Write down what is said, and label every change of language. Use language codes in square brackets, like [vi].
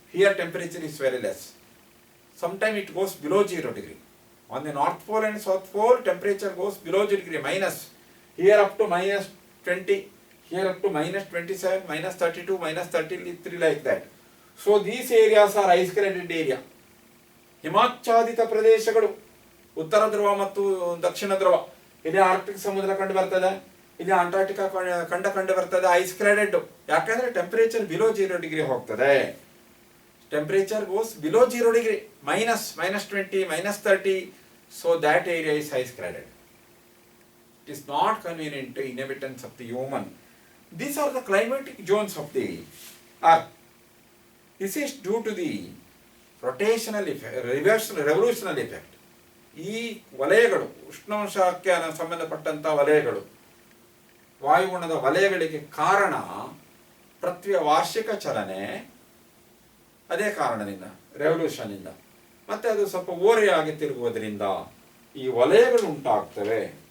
[en] Here temperature is very less. Sometimes it goes below 0 degree. On the North Pole and South Pole, temperature goes below 0 degree, minus. Here up to minus 20. Here up to minus 27, minus 32, minus 33, like that. So these areas are ice-craded area. [kn] ಹಿಮಾಚ್ಛಾದಿತ ಪ್ರದೇಶಗಳು, ಉತ್ತರ ಧ್ರುವ ಮತ್ತು ದಕ್ಷಿಣ ಧ್ರುವ. ಇಲ್ಲಿ Arctic ಸಮುದ್ರ ಕಂಡು ಬರ್ತದೆ, ಇಲ್ಲಿ ಅಂಟಾರ್ಟಿಕಾ ಕಂಡು ಬರ್ತದೆ, ಐಸ್ ಕ್ರಾಡೆಡ್. ಯಾಕಂದ್ರೆ ಟೆಂಪರೇಚರ್ ಬಿಲೋ 0 ಡಿಗ್ರಿ ಹೋಗ್ತದೆ. [en] Temperature goes below 0 degree, minus 20, minus 30. So that area is ice craded. It is not convenient to inhabitants of the human. These are the climatic zones of the earth. This is due to the rotational effect, revolutionary effect. [kn] ಈ ವಲಯಗಳು, ಉಷ್ಣಾಂಶಕ್ಕೆ ಸಂಬಂಧಪಟ್ಟಂಥ ವಲಯಗಳು, ವಾಯುಗುಣದ ವಲಯಗಳಿಗೆ ಕಾರಣ ಪೃಥ್ವಿಯ ವಾರ್ಷಿಕ ಚಲನೆ. ಅದೇ ಕಾರಣದಿಂದ, ರೆವಲ್ಯೂಷನ್ನಿಂದ, ಮತ್ತೆ ಅದು ಸ್ವಲ್ಪ ಓರೆಯಾಗಿ ತಿರುಗುವುದರಿಂದ ಈ ವಲಯಗಳು ಉಂಟಾಗ್ತವೆ.